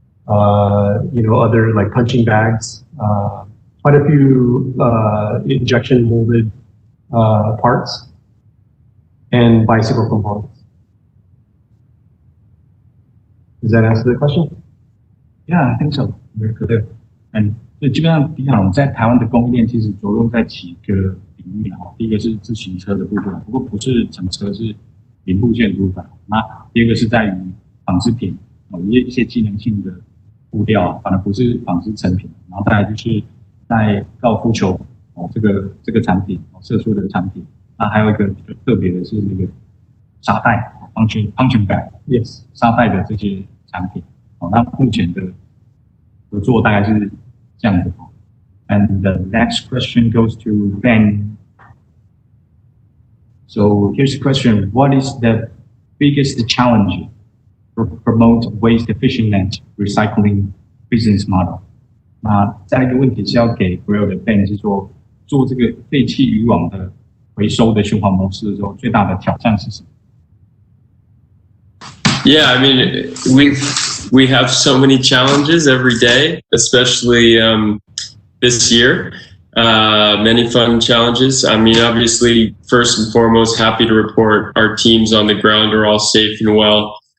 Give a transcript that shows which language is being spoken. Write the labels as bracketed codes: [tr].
[en] Other like punching bags, quite a few injection molded parts, and bicycle components. Does that answer the question? Yeah, I think so. Very good. [zh] And 所以基本上迪卡侬在台湾的供应链其实着重在几个领域。第一个是自行车的部分，不过不是整车，是零部件的部分。那第二个是在于纺织品，一些机能性的布料，反而不是纺织成品。然后再来就是在高尔夫球这个产品，射出的产品。那还有一个比较特别的是那个沙袋 punching bag， yes， 沙袋的这些产品。那目前的合作大概是这样子。 [en] And the next question goes to Ben. So here's the question: What is the biggest challenge to promote waste efficient recycling business model? [zh] 那再一个问题是要给 Grill 的 Ben 是说，做这个废弃渔网的回收的循环模式的时候，最大的挑战是什么？ [en] Yeah, I mean, we have so many challenges every day, especially this year. Many fun challenges. I mean, obviously, first and foremost, happy to report our teams on the ground are all safe and well.